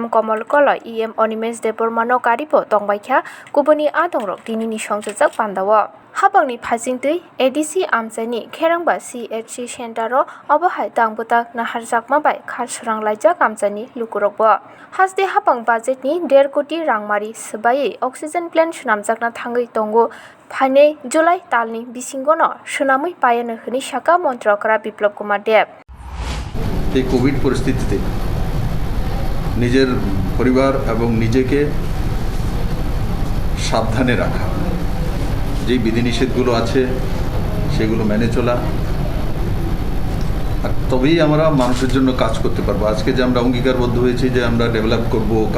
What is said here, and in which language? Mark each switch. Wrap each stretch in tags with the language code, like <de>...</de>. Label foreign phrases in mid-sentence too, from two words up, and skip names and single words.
<trp>Komol Kola EM Onimes Debormano Karipo Tongbaikha Kubuni Adongrok Dinini Songjajak Bandawa Habangni Phasingtui ADC Amsani Kerangba CHC Shendaro Obahai Tangbutak Naharjakma Bai Kharsurang Laijak Amsani Lukurokbo Hasde Habang budget ni 1.5 koti rangmari sebaye oxygen plant sunamjakna thangui tongo Phane July talni bisingono sunamui payano hini Shaka Montrakra Biplop Kumar Deb</trp> <bn>এই কোভিড পরিস্থিতিতে নিজের পরিবার এবং নিজেকে সাবধানে রাখা যে বিধিনিষেধগুলো আছে সেগুলো মেনে চলা আর তবেই আমরা মানুষের জন্য কাজ করতে পারবো আজকে যে আমরা অঙ্গীকারবদ্ধ হয়েছি যে আমরা ডেভেলপ করব</bn>